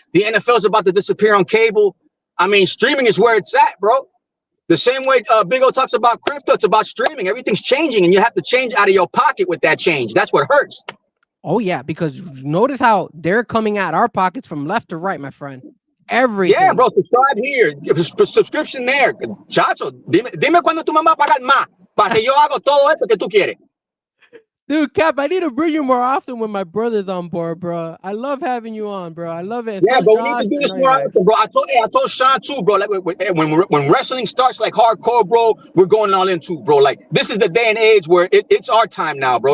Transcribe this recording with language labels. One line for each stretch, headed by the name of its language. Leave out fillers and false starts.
English: The NFL is about to disappear on cable. I mean, streaming is where it's at, bro. The same way Big O talks about crypto, it's about streaming. Everything's changing, and you have to change out of your pocket with that change. That's what hurts. Oh, yeah, because notice how they're coming at our pockets from left to right, my friend. Everything. Yeah, bro, subscribe here. Subscription there.
Spanish: Chacho, dime cuando tu mamá paga más para que yo hago todo esto que tú quieres.
English: Dude, Cap, I need to bring you more often when my brother's on board, bro. I love having you on, bro. I love it. Yeah, but we need to do this more often, bro. I told Sean too, bro. Like when wrestling starts like hardcore, bro, we're going all in too, bro. Like, this is the day and age where it's our time now, bro.